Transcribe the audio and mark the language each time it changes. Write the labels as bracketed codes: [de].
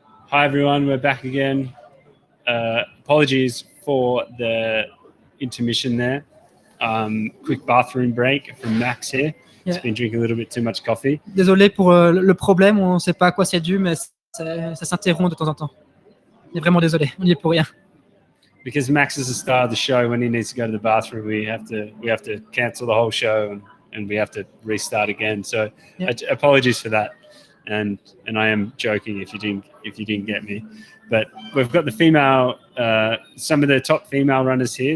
[en] Hi everyone, we're back again. Apologies for the intermission there. Quick bathroom break from Max here. He's been drinking a little bit too much coffee. [fr] Désolé pour le problème, on ne sait pas à quoi c'est dû, mais ça s'interrompt de temps en temps. On est vraiment désolé, on n'y est pour rien. [en] Because Max is the star of the show, when he needs to go to the bathroom, we have to cancel the whole show and we have to restart again. So apologies for that. And I am joking if you didn't get me, but we've got the female, some of the top female runners here.